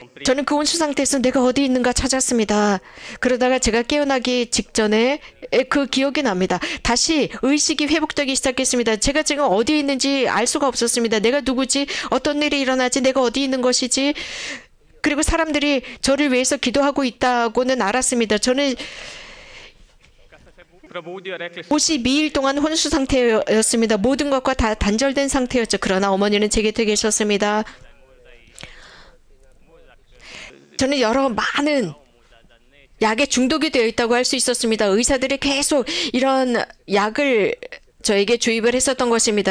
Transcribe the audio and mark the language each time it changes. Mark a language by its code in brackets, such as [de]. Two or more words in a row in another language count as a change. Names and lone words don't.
[ko] 저는 그 혼수 상태에서 내가 어디 있는가 찾았습니다. 그러다가 제가 깨어나기 직전에 그 기억이 납니다. 다시 의식이 회복되기 시작했습니다. 제가 지금 어디 있는지 알 수가 없었습니다. 내가 누구지? 어떤 일이 일어나지? 내가 어디 있는 것이지? 그리고 사람들이 저를 위해서 기도하고 있다고는 알았습니다. 저는 [hr] Probudil, rekli su [ko] 52일 동안 혼수 상태였습니다. 모든 것과 다 단절된 상태였죠. 그러나 어머니는 제 곁에 계셨습니다. 저는 여러 많은 약에 중독이 되어 있다고 할 수 있었습니다. 의사들이 계속 이런 약을 저에게 주입을 했었던 것입니다.